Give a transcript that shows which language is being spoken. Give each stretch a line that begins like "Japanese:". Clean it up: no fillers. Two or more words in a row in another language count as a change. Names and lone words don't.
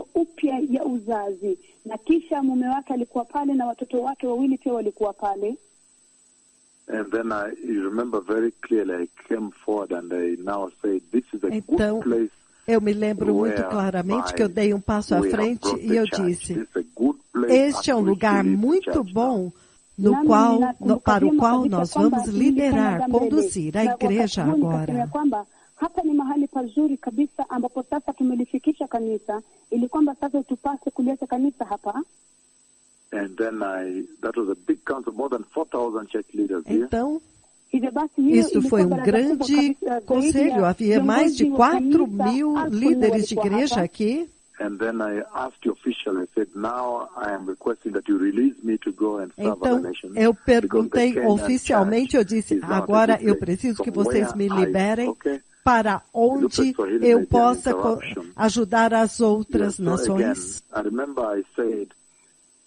Portuguese: Então, eu me lembro muito claramente que eu dei um passo à frente e eu disse, este é um lugar muito bom para o qual nós vamos liderar, conduzir a igreja agora.
Swahili: Hapa ni mahali pazuri kabisa ambapo sasa tumelifikisha kanisa ili kwamba sasa tupase kuleta kanisa hapa.
Portuguese: Então, isso foi um grande conselho. Havia mais de 4.000 líderes de igreja aqui. Então, eu perguntei oficialmente, eu disse, agora eu preciso que vocês me liberem para onde eu possa ajudar as outras nações.